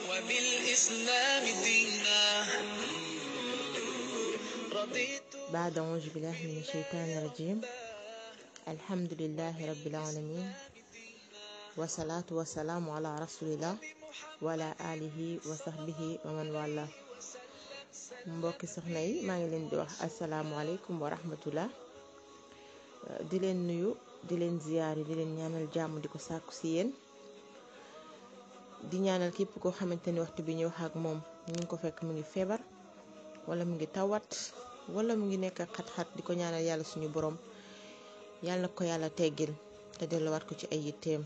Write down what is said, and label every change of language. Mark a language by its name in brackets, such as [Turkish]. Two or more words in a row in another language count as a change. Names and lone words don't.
[Arabic] وبالإسلام دينا. بعد أعوذ بالله من الشيطان الرجيم. الحمد لله رب العالمين والصلاة والسلام على رسول الله وعلى آله وصحبه ومن والاه. [Wolof] mbokki soxna yi maa ngi leen di wax [Arabic] السلام عليكم ورحمة الله, [Wolof] di leen nuyu, di leen ziyaari, di leen ñaanal jàmm, di ko sàkku si yéen, di ñaanal képp koo xamante ni waxtu bi ñu wax ak moom ñu ngi ko fekk mu ngi feebar wala mu ngi tawat wala mu ngi nekk xat-xat, di ko ñaanal yàlla suñu borom yàlla na ko yàlla teggil te delluwaat ko ci ay yitteem.